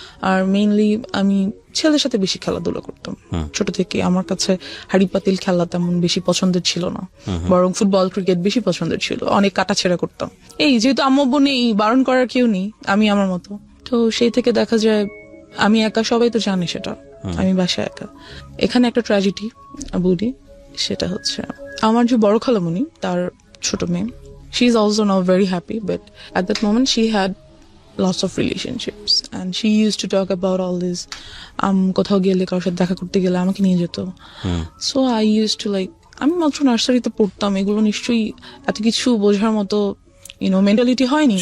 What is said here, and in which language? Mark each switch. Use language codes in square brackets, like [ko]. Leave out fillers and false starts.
[bn] আর mainly আমি ছেলেদের সাথে বেশি খেলাধুলা করতাম ছোট থেকে। আমার কাছে হাড়ি পাতিল খেলা তেমন বেশি পছন্দের ছিল না, বরং ফুটবল ক্রিকেট বেশি পছন্দের ছিল। অনেক কাটাছেড়া করতাম। এই যেহেতু আম্মু আব্বু নেই, বারণ করার কেউ নেই, আমি আমার মতো। তো সেই থেকে দেখা যায় আমি একা, সবাই তো জানে সেটা, আমি বাসায় একা। এখানে একটা ট্র্যাজেডি বলি, সেটা হচ্ছে আমার যে বড় খালামণি, তার ছোট মেয়ে, [en] she is also now very happy, but at that moment she had lots of relationships and she used to talk about all this. [bn] কোথাও গেলে, কারোর সাথে দেখা করতে গেলে আমাকে নিয়ে যেত। [en] So I used to like, [bn] আমি মাত্র নার্সারিতে পড়তাম, এগুলো নিশ্চয়ই এত কিছু বোঝার মতো মেন্টালিটি হয়নি।